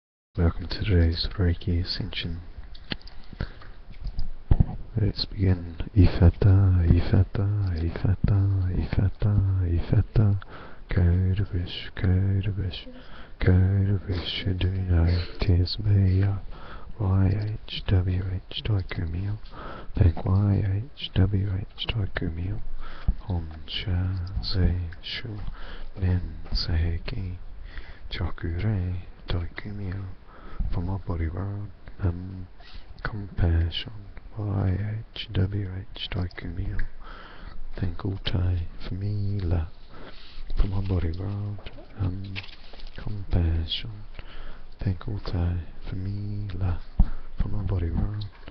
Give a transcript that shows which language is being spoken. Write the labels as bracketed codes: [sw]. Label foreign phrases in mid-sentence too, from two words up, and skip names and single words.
[en] Welcome to today's Reiki Ascension. Let's begin. Ifata, Ifata, Ifata, Ifata, Ifata. Kodabish, Kodabish, Kodabish, Aduna, Tisbeya, YHWH, Daikumio, Thank YHWH, Daikumio, Honsha, Ze, Shu, Nen, Seheki, Chakure, Daikumio. For my body world, compassion, YHWH, Daikumio, thank Altai for me, la, for my body world, compassion, thank Altai for me, la, for my body world,